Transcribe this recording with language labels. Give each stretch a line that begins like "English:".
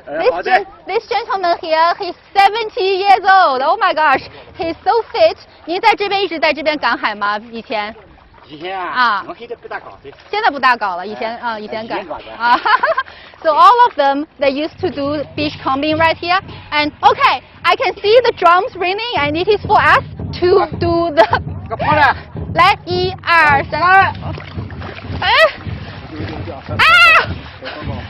English: This gentleman here, he's 70 years old. Oh my gosh, he's so fit.
Chinese: 您在这边一直在这边赶海吗？以前？以前啊，我现在不大搞的。现在不大搞了，以前赶啊。
English: So all of them, they used to do beachcombing right here. And okay, I can see the drums ringing, and it is for us to do the.
Chinese: 来，1、2、3。哎。啊！